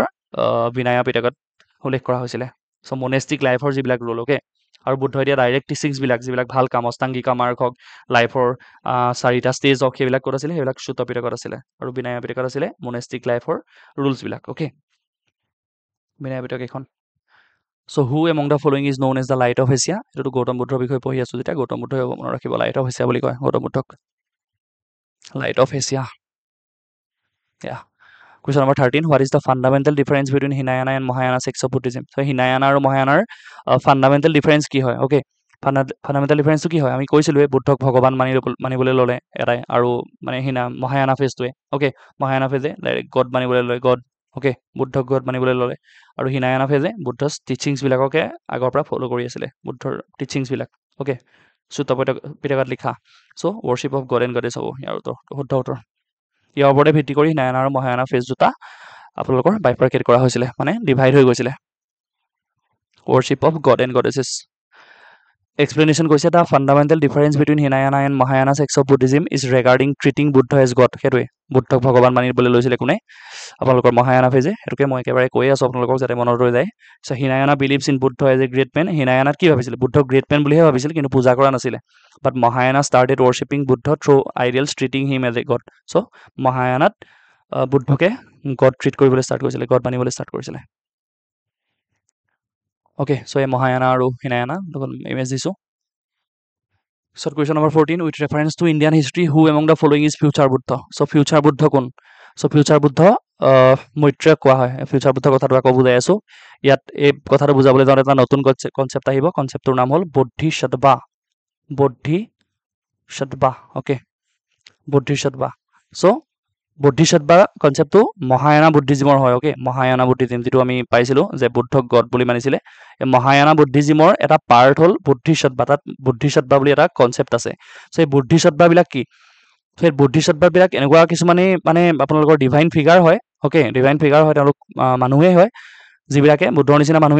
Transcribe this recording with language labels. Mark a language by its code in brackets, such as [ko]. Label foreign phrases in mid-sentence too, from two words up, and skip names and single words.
[as] বিনায়া পিটকত উল্লেখ কৰা হৈছিলে চ' [en] monastic lifeৰ [as] যিবিলাক ৰুল অ'কে আৰু বুদ্ধই দিয়া [en] direct teachingsবিলাক [as] যিবিলাক ভাল কাম অষ্টাংগিকা মাৰ্গ হওক লাইফৰ 4টা ষ্টেজ হওক সেইবিলাক ক'ত আছিলে সেইবিলাক চুত পিটকত আছিলে আৰু বিনায়া পিটকত আছিলে [en] monastic lifeৰ rulesবিলাক okay [as] বিনায়া পিটক এইখন [en] so who among the following is known as the light of Asia [as] এইটোতো গৌতম বুদ্ধৰ বিষয়ে পঢ়ি আছোঁ যেতিয়া গৌতম বুদ্ধই মনত ৰাখিব [en] light of Asia [as] বুলি কয় গৌতম বুদ্ধক [en] light of Asia Question number 13. What is the fundamental difference between Hinayana and Mahayana sects of Buddhism? [as] So Hinayana আৰু মহায়ানাৰ [en] fundamental difference [as] কি হয়? Okay. [en] Fundamental difference [as] কি হয়? আমি কৈছিলোঁ বুদ্ধক ভগৱান মানিবলৈ ল'লে এটাই আৰু মানে মহায়ানা ফেজটোৱে okay মহায়ানা ফেজে [en] direct God [as] মানিবলৈ ল'লে গড okay বুদ্ধক গড মানিবলৈ ল'লে আৰু হিনায়ানা ফেজে বুদ্ধৰ টিচিংছবিলাককে আগৰ পৰা ফ'ল' কৰি আছিলে বুদ্ধৰ টিচিংছবিলাক okay চুত্ত পিটকাত লিখা [en] so worship of God and goddess [as] হ'ব ইয়াৰ শুদ্ধ উত্তৰ ইয়াৰ ওপৰতে ভিত্তি কৰি হিনায়ানা আৰু মহায়ানা ফেজ দুটা আপোনালোকৰ বাইফাৰ্কেট কৰা হৈছিলে মানে ডিভাইড হৈ গৈছিলে [en] worship of God and goddesses explanation [as] কৈছে [en] the fundamental difference between Hinayana and Mahayana sects of Buddhism is regarding treating Buddha as God [as] সেইটোৱে বুদ্ধক ভগৱান মানিবলৈ লৈছিলে কোনে আপোনালোকৰ মহায়ানা ফেজে সেইটোকে মই একেবাৰে কৈ আছোঁ আপোনালোকক যাতে মনত ৰৈ যায় [en] so Hinayana believes in Buddha as a great man [as] হিনায়ানাত কি ভাবিছিলে বুদ্ধক [en] great man [as] বুলিহে ভাবিছিল কিন্তু পূজা কৰা নাছিলে [en] but Mahayana started worshipping Buddha through ideals treating him as a God so' [as] মহায়ানাত বুদ্ধকে গড ট্ৰিট কৰিবলৈ ষ্টাৰ্ট কৰিছিলে গড মানিবলৈ ষ্টাৰ্ট কৰিছিলে [en] Okay, so Mahayana [as] আৰু Hinayana image দিছো [en] So question number 14 with reference to Indian history who among the following is future Buddha so future Buddha [as] কোন [en] so future Buddha [as] মৈত্ৰেয় কোৱা হয় [en] future Buddha [as] কথাটো আকৌ বুজাই আছো ইয়াত এই কথাটো বুজাবলৈ যাওঁতে এটা নতুন কনসেপ্ট আহিব কনসেপ্টৰ নাম হ'ল bodhisattva okay bodhisattva so বুদ্ধিসত্ত্বা কনসেপ্টটো মহায়ানা বুদ্ধিজিমৰ হয় ওকে মহায়ানা বুদ্ধিজিম যেটো আমি পাইছিলো যে বুদ্ধক গড বুলি মানিছিলে এই মহায়ানা বুদ্ধিজিমৰ এটা পাৰ্ট হ'ল বুদ্ধিসত্ত্বা তাত বুদ্ধিসত্ত্বা বুলি এটা কনসেপ্ট আছে সো এই বুদ্ধিসত্ত্বা বিলাক কি সো এই বুদ্ধিসত্ত্বা বিলাক এনেকুৱা কিছুমানে মানে আপোনালোকৰ ডিভাইন ফিগাৰ হয় ওকে ডিভাইন ফিগাৰ হয় তেওঁলোক মানুহে হয় যিবিলাকে বুদ্ধৰ নিচিনা মানুহে